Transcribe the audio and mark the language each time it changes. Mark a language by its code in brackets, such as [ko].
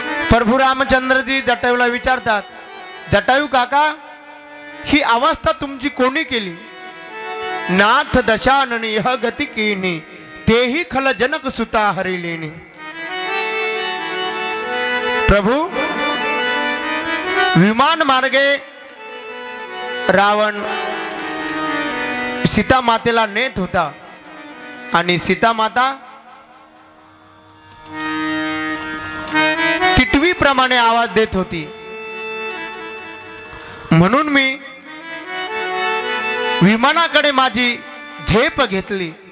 [mr] प्रभू रामचंद्रजी जटायूला विचारतात जटायू काका ही अवस्था तुमची कोणी केली? [awa] नाथ दशानन यह गती कीनी तेही खल जनक सुता हरिलेनी। [mr] प्रभू विमान मार्गे रावण सीता मातेला नेत होता आणि सीता माता टिटवी प्रमाणे आवाज देत होती, म्हणून मी विमानाकडे माझी झेप घेतली।